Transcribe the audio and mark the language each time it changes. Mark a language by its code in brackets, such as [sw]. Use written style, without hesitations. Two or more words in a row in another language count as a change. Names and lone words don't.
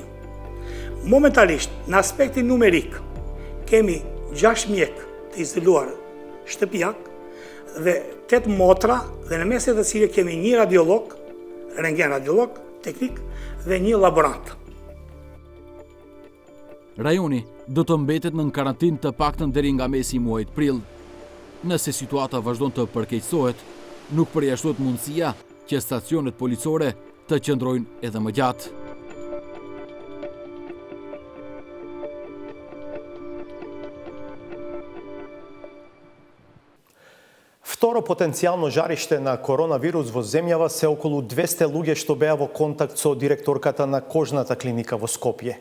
[sq] Momentalisht, në aspektin numerik, kemi 6 mjekë të izoluar shtëpiak dhe 8 motra dhe në meset të cilë kemi një radiolog, rentgen radiolog, teknik dhe një laborant. Rajoni do të mbetet në karantinë të paktën deri nga mesi i muajit prill. Nëse situata vazhdon të përkeqësohet, nuk përjashtohet mundësia që stacionet policore të qëndrojnë edhe më gjatë. [mk] Второ потенцијално жариште на коронавирус во земјава се околу 200 луѓе што беа во контакт со директорката на кожната клиника во Скопје.